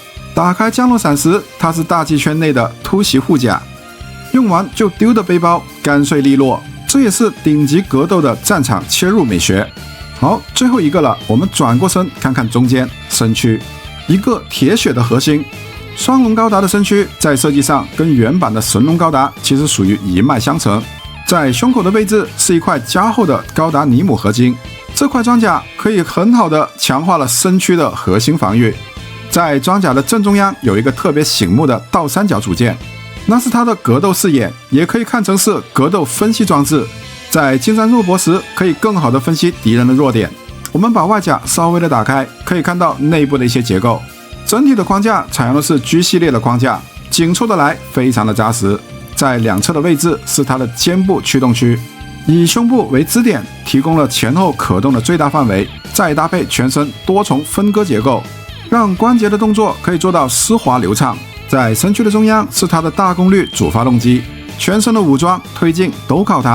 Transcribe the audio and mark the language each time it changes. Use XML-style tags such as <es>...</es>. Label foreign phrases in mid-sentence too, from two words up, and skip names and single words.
<zh>打開降落傘時，它是大氣圈內的突襲護甲，用完就丟的背包，乾脆利落。這也是頂級格鬥的戰場切入美學。好，最後一個了，我們轉過身看看中間身軀，一個鐵血的核心。雙龍高達的身軀在設計上跟原版的神龍高達其實屬於一脈相承，在胸口的位置是一塊加厚的高達尼姆合金，這塊裝甲可以很好的強化了身軀的核心防禦。在裝甲的正中央有一個特別醒目的倒三角組件，那是它的格鬥視野，也可以看成是格鬥分析裝置，在近戰肉搏時可以更好的分析敵人的弱點。我們把外甲稍微的打開，可以看到內部的一些結構。整體的框架採用的是 G 系列的框架，緊湊的來，非常的扎實。在兩側的位置是它的肩部驅動區，以胸部為支點，提供了前後可動的最大範圍，再搭配全身多重分割結構，讓關節的動作可以做到絲滑流暢。在身軀的中央是它的大功率主發動機，全身的武裝推進都靠它。</zh>